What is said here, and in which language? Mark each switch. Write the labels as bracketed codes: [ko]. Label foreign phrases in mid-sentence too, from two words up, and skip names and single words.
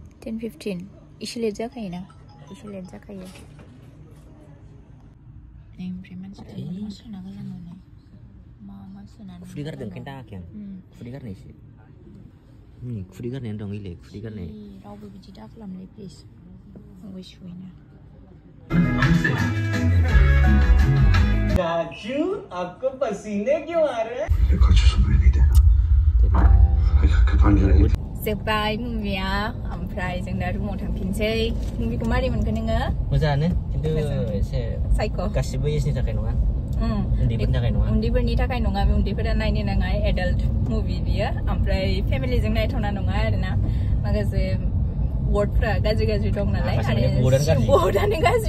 [brx] एसे लेट जाखायोना एसे लेट जाखायो ओमफ्राय मानसिफ्रा मा सोना गालाङो मा सोनानै खुदै गारदों ओंखायनो दाङाखै आं खुदै गारनायसो खुदै गारनायानो दं इले खुदै गारनाय रावबो बिदि दा खालामलै प्लिज सुइना [hi] राजू आपको पसीने क्यों आ रहे हैं [brx] जोब्बाय मुभिया ओमफ्राय जों दा रुमाव थांफिनसै मुभिखौ मारै मोनखो नोङो मोजाङानो खिन्थु एसे साइक' गासिबो एजनि थाखाय नङा उन्दैफोरनि थाखाय नङा बे उन्दैफोरा नायनो नाङा एडाल्ट मुभि बियो ओमफ्राय फेमिलिजों नायथावना नङा आरोना माखासे वर्डफ्रा गाज्रि दं नालाय आरो बहुदानो गाज्रि